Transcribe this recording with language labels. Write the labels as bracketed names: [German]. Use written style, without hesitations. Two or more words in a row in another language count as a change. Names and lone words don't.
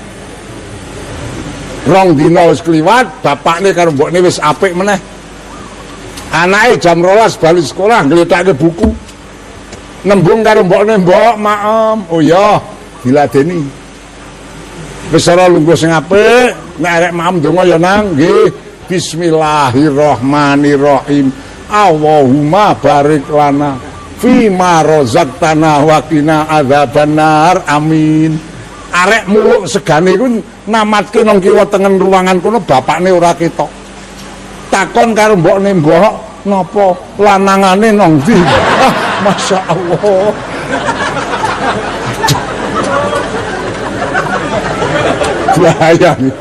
[Javanese] Rong dina wis kliwat, bapakne karo mbokne wis apik meneh. Anake jam 12 bali sekolah nglethake buku. Nembung karo mbokne, "Mbok, maem." "Oh iya, diladeni." Wis ora lungguh sing apik, nek arek maem donga ya nang, nggih. [Arabic] بسم الله الرحمن الرحيم. اللهم بارك لنا فيما رزقتنا وقنا عذاب النار. [Javanese] Amin. Arek muluk segane iku namatke nang kiwa tengen ruangan kono bapakne ora ketok. Takon karo mbokne, "Mbok, napa lanangane nang ndi?" Ah, masyaallah. bahaya niku.